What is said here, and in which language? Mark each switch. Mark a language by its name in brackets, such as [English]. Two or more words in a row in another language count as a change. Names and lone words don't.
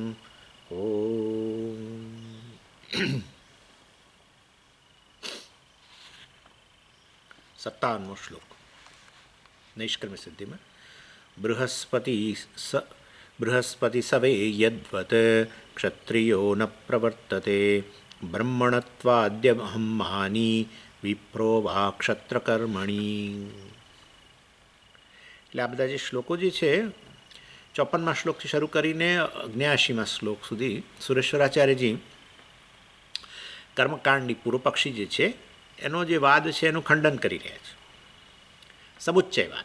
[Sanskrit] ॐ 57 श्लोक नैष्कर्म्य सिद्धि में बृहस्पति सवे यद्वत् क्षत्रियो न प्रवर्तते ब्रह्मणत्वाद्यहं महानी विप्रो वा क्षत्रकर्मणि। [Gujarati] એટલે આ બધા જે શ્લોકો જે છે 54મા શ્લોકથી શરૂ કરીને 79મા શ્લોક સુધી સુરેશ્વરાચાર્યજી કર્મકાંડની પૂર્વપક્ષી જે છે એનો જે વાદ છે એનું ખંડન કરી રહ્યા છે. સમુચ્ચયવાદ.